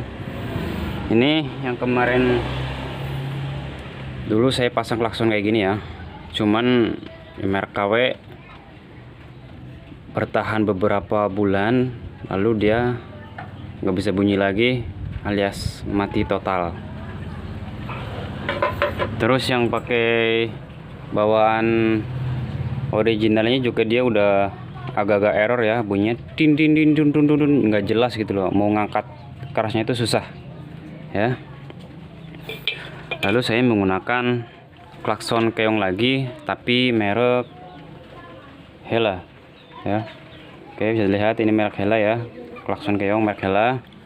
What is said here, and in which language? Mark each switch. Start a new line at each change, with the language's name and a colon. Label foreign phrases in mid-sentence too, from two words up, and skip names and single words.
Indonesian: Ini yang kemarin dulu saya pasang klakson kayak gini ya, cuman merek KW bertahan beberapa bulan lalu dia nggak bisa bunyi lagi alias mati total. Terus yang pakai bawaan originalnya juga dia udah agak-agak error ya, bunyinya din din din dun dun dun, nggak jelas gitu loh, mau ngangkat kerasnya itu susah ya. Lalu saya menggunakan klakson keong lagi, tapi merek Hella ya. Oke, bisa dilihat ini merek Hella ya, klakson keong merek Hella.